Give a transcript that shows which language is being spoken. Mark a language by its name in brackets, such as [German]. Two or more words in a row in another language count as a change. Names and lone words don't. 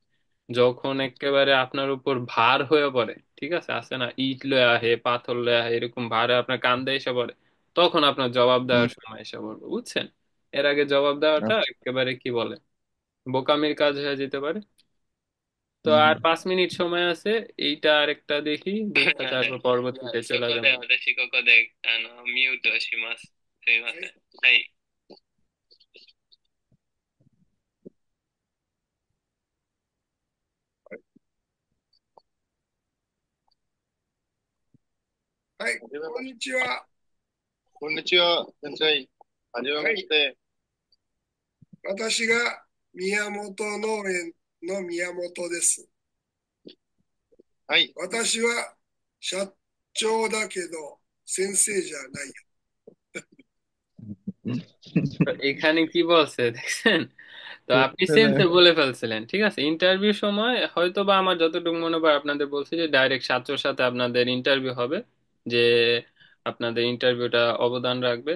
[Bangla] যখন একেবারে আপনার উপর ভার হয়ে পড়ে, ঠিক আছে, আছে না, ইট লয়ে আহে, পাথর লয়ে আহে, এরকম ভারে আপনার কান্দে এসে পড়ে, তখন আপনার জবাব দেওয়ার সময় এসে পড়বে, বুঝছেন? এর আগে জবাব দেওয়াটা একেবারে কি বলে বোকামির কাজ হয়ে যেতে পারে। তো আর 5 মিনিট সময় আছে, এইটা আরেকটা দেখি, দেখে তারপর পরবর্তীতে চলে যাবে। [Japanese] そこで私ここでミュートします。すいません。はい。はい、こんにちは。こんにちは、先生。はじめまして。私が宮本農園の宮本です。はい。私は社長だけど先生じゃないよ。 [Bangla] তো এখানে কি বলছে দেখছেন? তো আপনি বুঝছে না। সেন্সে বলে ফেলছিলেন। ঠিক আছে, ইন্টারভিউ সময় হয়তো বা আমার যতটুকু মনে পড়ে আপনাদের বলছি যে ডাইরেক্ট ছাত্রর সাথে আপনাদের ইন্টারভিউ হবে, যে আপনাদের ইন্টারভিউটা অবদান রাখবে।